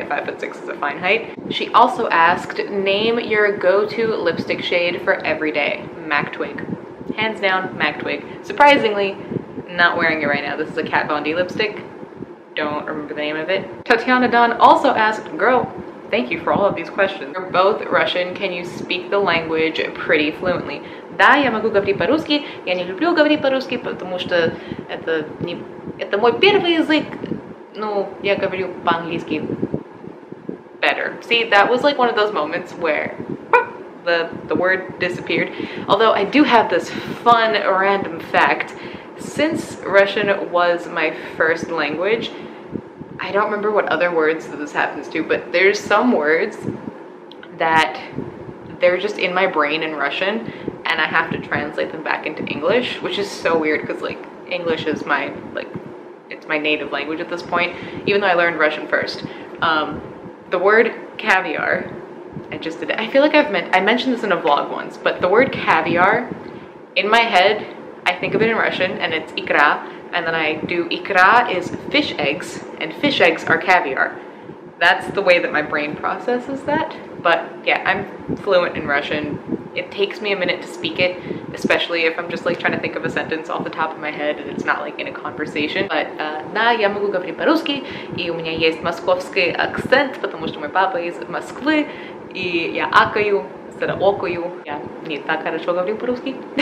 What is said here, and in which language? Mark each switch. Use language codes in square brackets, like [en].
[en] 5'6" is a fine height. She also asked, name your go-to lipstick shade for every day. MAC Twig. Hands down, MAC Twig. Surprisingly, not wearing it right now. This is a Kat Von D lipstick. Don't remember the name of it. Tatiana Don also asked, girl, thank you for all of these questions. You're both Russian. Can you speak the language pretty fluently? [ru] Да, я могу говорить по-русски. Я не люблю говорить по-русски, потому что это мой первый язык. Ну, я говорю по-английски [en] better. See, that was like one of those moments where the word disappeared. Although I do have this fun random fact. Since Russian was my first language, I don't remember what other words that this happens to, but there's some words that they're just in my brain in Russian and I have to translate them back into English, which is so weird because like English is my, like, it's my native language at this point, even though I learned Russian first. The word caviar, I just did it. I feel like I mentioned this in a vlog once, but the word caviar, in my head, I think of it in Russian and it's ikra, and then I do ikra is fish eggs, and fish eggs are caviar. That's the way that my brain processes that. But yeah, I'm fluent in Russian. It takes me a minute to speak it, especially if I'm just like trying to think of a sentence off the top of my head and it's not like in a conversation. But [ru] да, я могу говорить по-русски, и у меня есть московский акцент, потому что мой папа из Москвы, и я акаю, [en] instead of [ru] окаю. Я не так хорошо говорю по-русски.